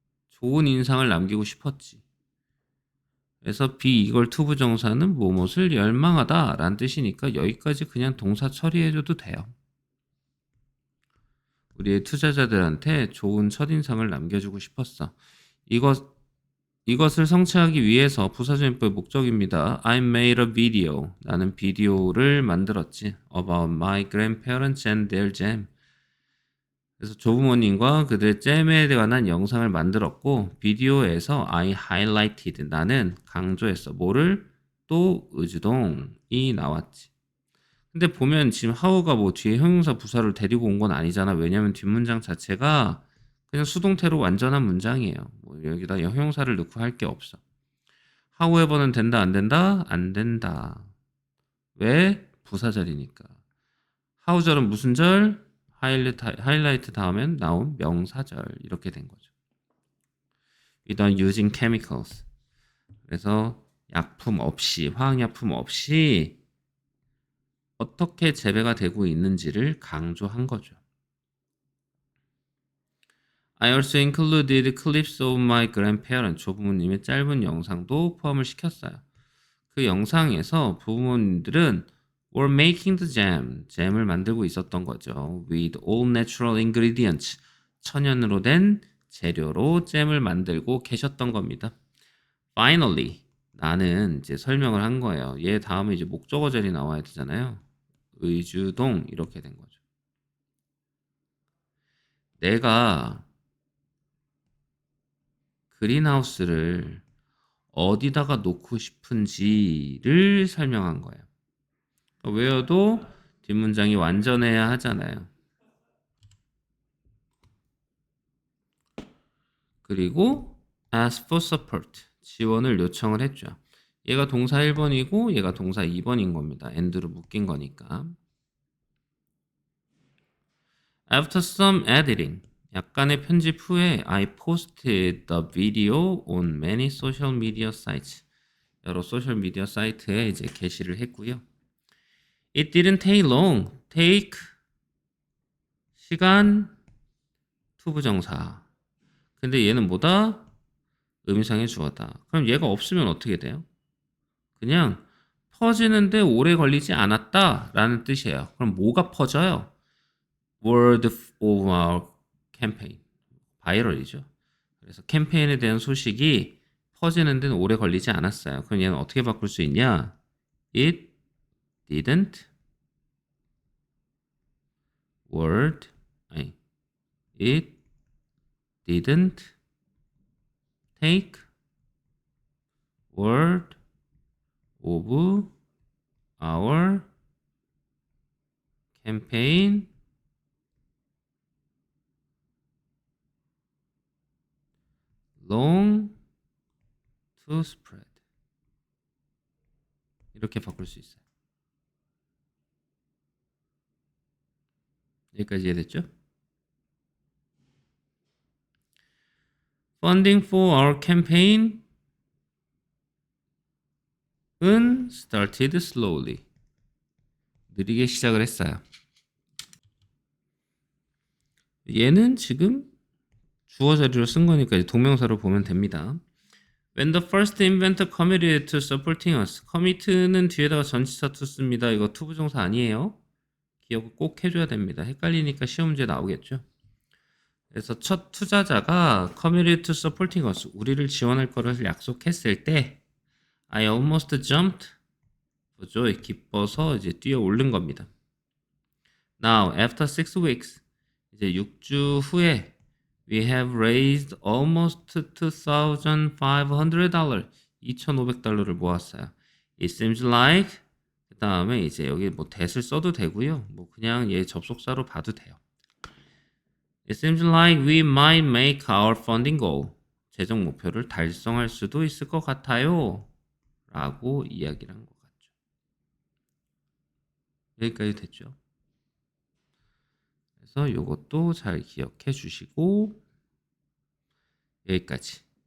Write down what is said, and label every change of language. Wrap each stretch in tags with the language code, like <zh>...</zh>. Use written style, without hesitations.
<ko>좋은 인상을 남기고 싶었지. 그래서</ko> <en>be eager to</en> <ko>부정사는 무엇을 열망하다 라는 뜻이니까 여기까지 그냥 동사 처리해줘도 돼요. 우리의 투자자들한테 좋은 첫인상을 남겨주고 싶었어. 이것을 성취하기 위해서 부사전법의 목적입니다.</ko> <en>I made a video.</en> <ko>나는 비디오를 만들었지.</ko> <en>About my grandparents and their jam.</en> <ko>그래서 조부모님과 그들의 잼에 관한 영상을 만들었고 비디오에서</ko> <en>I highlighted.</en> <ko>나는 강조했어. 뭐를? 또 의주동이 나왔지. 근데 보면 지금 하우가 뭐 뒤에 형용사 부사를 데리고 온 건 아니잖아. 왜냐면 뒷문장 자체가 그냥 수동태로 완전한 문장이에요. 뭐 여기다 형용사를 넣고 할 게 없어. however는 된다 안 된다? 안 된다. 왜? 부사절이니까. how절은 무슨 절? 하이라이트 다음엔 나온 명사절. 이렇게 된 거죠.</ko> <en>without using chemicals.</en> <ko>그래서 약품 없이, 화학약품 없이 어떻게 재배가 되고 있는지를 강조한 거죠.</ko> <en>I also included clips of my grandparents.</en> <ko>조부모님의 짧은 영상도 포함을 시켰어요. 그 영상에서 부모님들은</ko> <en>were making the jam.</en> <ko>잼을 만들고 있었던 거죠.</ko> <en>With all natural ingredients.</en> <ko>천연으로 된 재료로 잼을 만들고 계셨던 겁니다.</ko> <en>Finally.</en> <ko>나는 이제 설명을 한 거예요. 얘 다음에 이제 목적어절이 나와야 되잖아요. 의주동 이렇게 된 거죠. 내가 그린하우스를 어디다가 놓고 싶은지를 설명한 거예요. 외워도 뒷문장이 완전해야 하잖아요. 그리고</ko> <en>ask for support,</en> <ko>지원을 요청을 했죠. 얘가 동사 1번이고 얘가 동사 2번인 겁니다. and로 묶인 거니까.</ko> <en>After some editing,</en> <ko>약간의 편집 후에</ko> <en>I posted the video on many social media sites.</en> <ko>여러 소셜 미디어 사이트에 이제 게시를 했고요.</ko> <en>It didn't take long.</en> <ko>take 시간 투부정사. 근데 얘는 뭐다? 의미상의 주어다. 그럼 얘가 없으면 어떻게 돼요? 그냥 퍼지는데 오래 걸리지 않았다 라는 뜻이에요. 그럼 뭐가 퍼져요?</ko> <en>Word of our campaign.</en> <ko>바이럴이죠. 그래서 캠페인에 대한 소식이 퍼지는 데는 오래 걸리지 않았어요. 그럼 얘는 어떻게 바꿀 수 있냐?</ko> <en>It didn't word</en> <ko>아니</ko> <en>it didn't take word of our campaign long to spread.</en> <ko>이렇게 바꿀 수 있어요. 여기까지 이해됐죠?</ko> <en>Funding for our campaign 은 started slowly.</en> <ko>느리게 시작을 했어요. 얘는 지금 주어 자리로 쓴 거니까 이제 동명사로 보면 됩니다.</ko> <en>When the first inventor committed to supporting us.</en> <ko>commit는 뒤에다가 전치사 to 씁니다. 이거 to 부정사 아니에요. 기억을 꼭 해줘야 됩니다. 헷갈리니까 시험 문제 나오겠죠. 그래서 첫 투자자가</ko> <en>committed to supporting us.</en> <ko>우리를 지원할 거를 약속했을 때</ko> <en>I almost jumped.</en> <ko>보죠. 기뻐서 이제 뛰어 오른 겁니다.</ko> <en>Now, after 6 weeks.</en> <ko>이제 6주 후에</ko> <en>We have raised almost $2,500.</en> <ko>$2,500를 모았어요.</ko> <en>It seems like</en> <ko>그 다음에 이제 여기 뭐 that을 써도 되고요. 뭐 그냥 얘 접속사로 봐도 돼요.</ko> <en>It seems like we might make our funding goal.</en> <ko>재정 목표를 달성할 수도 있을 것 같아요. 라고 이야기를 한 것 같죠. 여기까지 됐죠. 그래서 이것도 잘 기억해 주시고 여기까지.</ko>